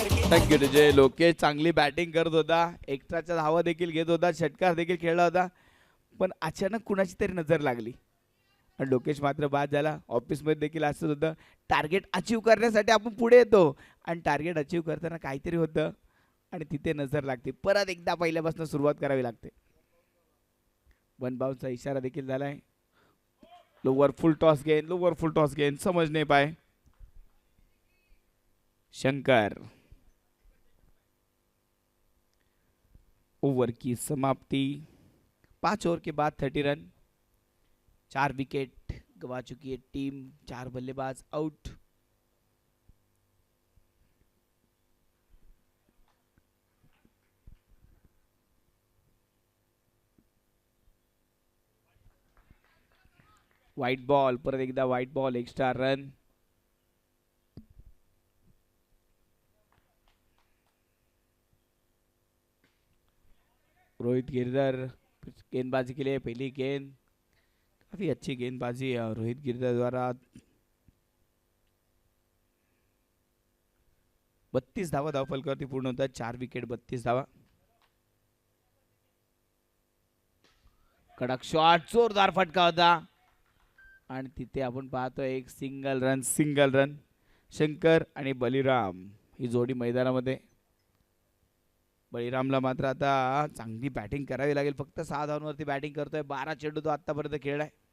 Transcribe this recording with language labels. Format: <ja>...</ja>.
<mr>Thank you विजय। लोकेश चांगली batting करत होता, एक्स्ट्राच्या धावा देखील घेत होता, षटकार देखील खेळला होता, पण अचानक कुणाची तरी नजर लागली आणि लोकेश मात्र बाद झाला। ऑफिस मध्ये देखील असंच होतं, टार्गेट अचीव करण्यासाठी आपण पुढे येतो आणि टार्गेट अचीव करताना काहीतरी होतं आणि तिथे नजर लागते। परत एकदा पहिल्यापासून सुरुवात करावी लागते। वन बाउंसचा इशारा देखील झालाय।</mr> <hi>लोअर फुल टॉस गेंद समझ नहीं पाए शंकर। ओवर की समाप्ति। 5 ओवर के बाद 30 रन, 4 विकेट गवा चुकी है टीम, 4 बल्लेबाज आउट।</hi> <mr>व्हाईट बॉल, परत एकदा white ball, extra run.</mr> <hi>Rohit Girdhar गेंदबाजी के लिए पहली गेंद, काफी अच्छी गेंदबाजी है रोहित गिरधर द्वारा।</hi> <mr>32 धावा धावफलकावरती पूर्ण होतात, 4 विकेट 32 धावा। कडक शॉट, जोरदार फटका होता आणि तिथे आपण पाहतोय एक सिंगल रन। शंकर आणि बलिराम ही जोडी मैदानामध्ये। बळीरामला मात्र आता चांगली बॅटिंग करावी लागेल, फक्त 6 धावांवरती बॅटिंग करतोय, 12 चेंडू तो आतापर्यंत खेळलाय।</mr>